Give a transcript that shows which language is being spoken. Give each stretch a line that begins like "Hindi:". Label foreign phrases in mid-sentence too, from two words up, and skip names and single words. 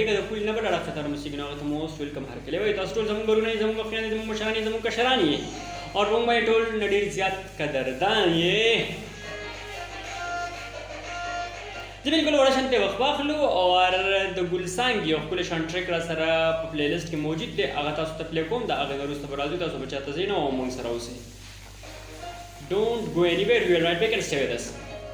Pashto: که د پولي نه به ډېر ښه ته رسېږي نو هغه ته
English: most welcome
Pashto: هرکلی وایي. تاسو ټول زموږ ورونه یې، زموږ اخویان یې، زموږ مشران یې، زموږ کشران یې او موږ به یې ټول نه ډېر زیات قدردان یې. زه بالکل وړه شانتې وقفه اخلو اور د ګلسانګ یو ښکلی شان ټریک را سره په پلی لسټ کې موجود دی، هغه تاسو ته پلی کوم. د هغې نه وروسته به راځو، تاسو به چاته ځئ نه او موږ سره اوسئ.
English: Don't go anywhere, we are right back and stay with us.